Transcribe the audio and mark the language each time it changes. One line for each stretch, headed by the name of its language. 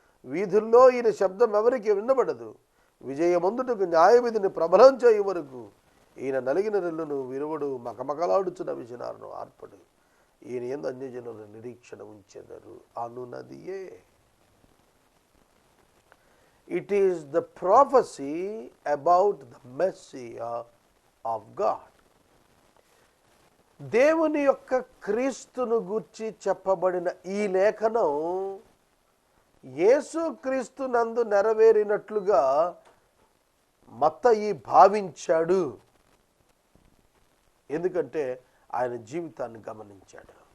Telugu: వీధుల్లో ఈయన శబ్దం ఎవరికి వినబడదు. విజయమందుటకు న్యాయవిధిని ప్రబలం చేయు వరకు ఈయన నలిగిన రెల్లును విరువడు, మకమకలాడుచున్న విజనాలను ఆర్పడు. ఈయన యందు అన్యజనులు నిరీక్షణ ఉంచెదరు అనునదియే.
English: It is the prophecy about the Messiah of God.
Telugu: దేవుని యొక్క క్రీస్తును గూర్చి చెప్పబడిన ఈ లేఖనం యేసు క్రీస్తు నందు నెరవేరినట్లుగా మత్తయి భావించాడు. ఎందుకంటే ఆయన జీవితాన్ని గమనించాడు.